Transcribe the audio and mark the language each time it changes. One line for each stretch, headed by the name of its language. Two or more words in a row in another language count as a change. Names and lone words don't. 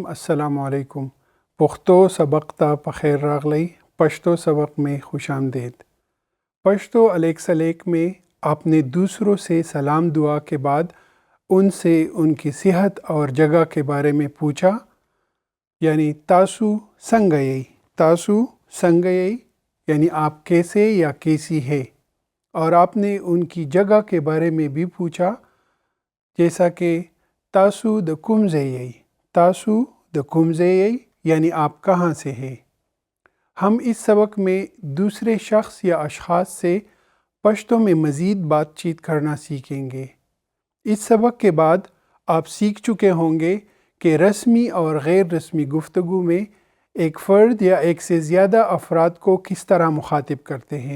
Arabic: السلام علیکم.
Pashto: پښتو سبق ته په خیر راغلی.
Urdu: پشتو سبق میں خوش آمدید. پشتو الیک سلیک میں آپ نے دوسروں سے سلام دعا کے بعد ان سے ان کی صحت اور جگہ کے بارے میں پوچھا، یعنی
Pashto: تاسو سنگئی. تاسو سنگئی
Urdu: یعنی آپ کیسے یا کیسی ہے، اور آپ نے ان کی جگہ کے بارے میں بھی پوچھا، جیسا کہ
Pashto: تاسو د کوم ځای. تاسو د کوم ځای
Urdu: یعنی آپ کہاں سے ہیں. ہم اس سبق میں دوسرے شخص یا اشخاص سے پشتو میں مزید بات چیت کرنا سیکھیں گے. اس سبق کے بعد آپ سیکھ چکے ہوں گے کہ رسمی اور غیر رسمی گفتگو میں ایک فرد یا ایک سے زیادہ افراد کو کس طرح مخاطب کرتے ہیں.